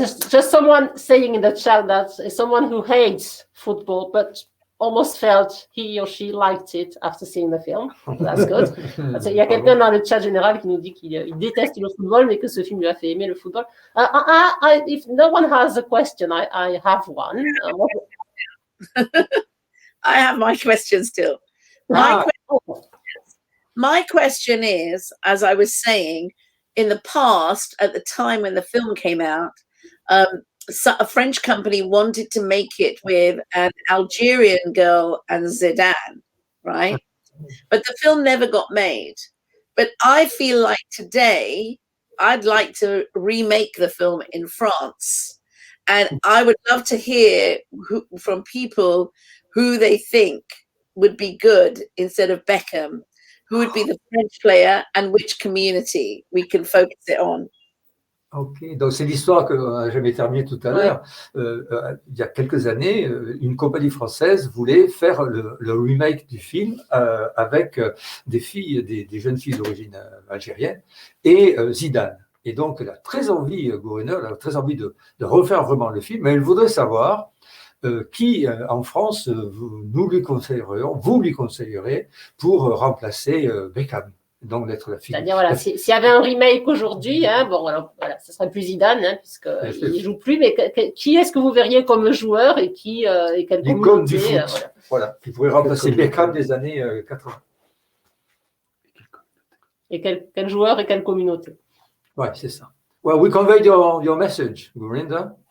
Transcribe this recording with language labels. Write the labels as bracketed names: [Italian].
[English] just someone saying in the chat that someone who hates football but almost felt he or she liked it after seeing the film. That's good. [French] Il y a quelqu'un dans le chat général qui nous dit qu'il déteste le football mais que ce film lui a fait aimer le football. [English] If no one has a question, I have one. I have my question still. My question is, as I was saying, in the past, at the time when the film came out, a French company wanted to make it with an Algerian girl and Zidane, right? But the film never got made. But I feel like today, I'd like to remake the film in France. And I would love to hear from people who they think would be good instead of Beckham. Who would be the French player and which community we can focus it on? [French] Ok, donc c'est l'histoire que j'avais terminée tout à l'heure. Il y a quelques années, une compagnie française voulait faire le remake du film avec des filles, des jeunes filles d'origine algérienne et Zidane. Et donc, elle a très envie, Gurinder, elle a très envie de refaire vraiment le film, mais elle voudrait savoir qui, en France, vous lui conseillerez pour remplacer Beckham, donc d'être la fille. C'est-à-dire, voilà, s'il y avait un remake aujourd'hui, hein, bon, alors, voilà, ce serait plus Zidane, hein, puisqu'il ne joue plus, mais qui est-ce que vous verriez comme joueur et quelle communauté du foot, voilà, qui pourrait remplacer Beckham des années 80. Et quel joueur et quelle communauté? Ouais, c'est ça. [English] Well, we conveyed your message, Gurinder.